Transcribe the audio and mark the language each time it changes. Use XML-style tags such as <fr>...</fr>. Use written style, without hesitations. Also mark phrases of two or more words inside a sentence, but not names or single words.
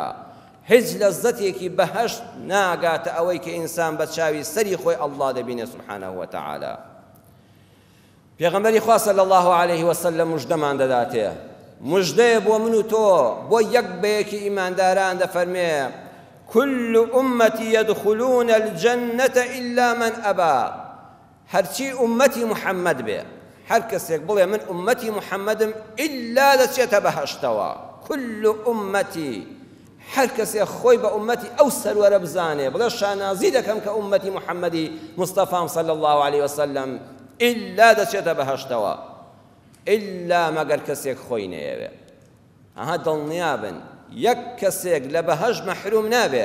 <ckb>هیچ لەزەتێکی بەهەشت ناگاتە ئەوەی کە ئینسان بە چاوی سەری خۆی ئەڵڵا دەبینێ سوبحانەه وتەعالە. پێغەمبەری خوا</ckb> <ar>صلی الله عليه وسلم</ar> <ckb>موژدەمان دەداتێ، مژدەیە بۆ من و تۆ، بۆ یەک بەیەکی ئیمانداران دەفەرمێ</ckb> <ar>كل أمتي يدخلون الجنة إلا من أبى.</ar> <ckb>هەرچی ئومەتی محەممەد بێ، هەر کەسێک بڵێ من ئومەتی محەممەدم ئیلا دەچێتە بەهەشتەوە.</ckb> <ar>كل أمتي،</ar> <ckb>هەر کەسێک خۆی بە ئومەتی ئەو سەروەرە بزانێ، بڵێ شانازی دەکەم کە ئومەتی محەممەدی مستەفام</ckb> <ar>صلی الله عليه وسلم</ar> <ckb>ئیلا دەچێتە بەهەشتەوە، ئیلا مەگەر کەسێک خۆی نەیەوێ. ئەها دڵنیابن یەک کەسێک لە بەهەشت مەحروم نابێ.</ckb>